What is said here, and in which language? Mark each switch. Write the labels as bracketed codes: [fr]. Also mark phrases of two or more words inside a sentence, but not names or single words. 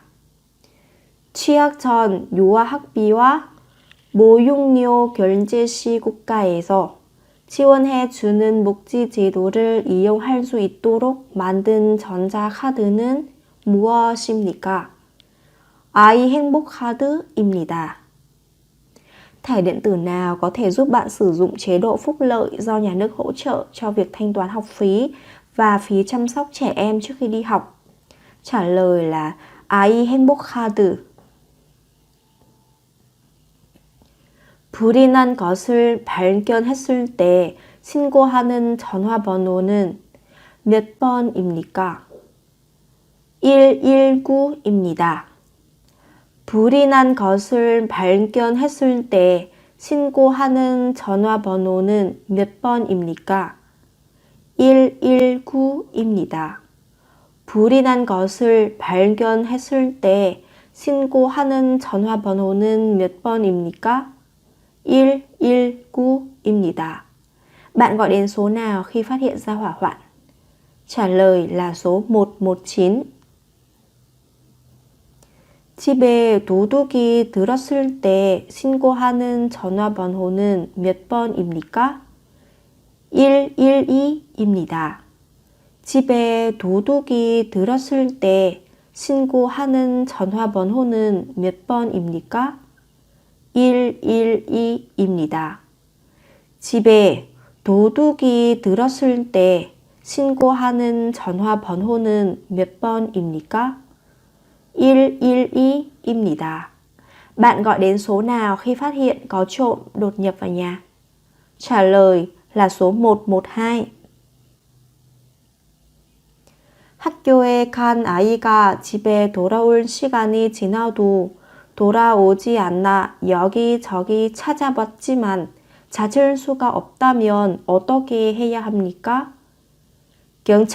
[ko] 취약 전 유아학비와 보육료 결제 시 국가에서 지원해주는 복지 제도를 이용할 수 있도록 만든 전자카드는 무엇입니까? 아이 행복카드입니다. [vi] Thẻ điện tử nào có thể giúp bạn sử dụng chế độ phúc lợi do nhà nước hỗ trợ cho việc thanh toán học phí và phí chăm sóc trẻ em trước khi đi học? Trả lời là [ko] 아이 행복카드. 불이 난 것을 발견했을 때 신고하는 전화번호는 몇 번입니까? 119입니다. 불이 난 것을 발견했을 때 신고하는 전화번호는 몇 번입니까? 119입니다. 불이 난 것을 발견했을 때 신고하는 전화번호는 몇 번입니까? 119입니다. [vi] Bạn gọi đến số nào khi phát hiện ra hỏa hoạn? Trả lời là số 119. [ko] 집에 도둑이 들었을 때 신고하는 전화번호는 몇 번입니까? 112입니다. 집에 도둑이 들었을 때 신고하는 전화번호는 몇 번입니까? 112입니다. 집에 도둑이 들었을 때 신고하는 전화번호는 몇 번입니까? 112입니다. Bạn gọi đến số nào khi phát hiện có trộm đột nhập vào nhà? Trả lời là số 112. 학교에 간 아이가 집에 돌아올 시간이 지나도 돌아오지 않아 여기저기 찾아봤지만 찾을 수가 없다면 어떻게 해야 합니까?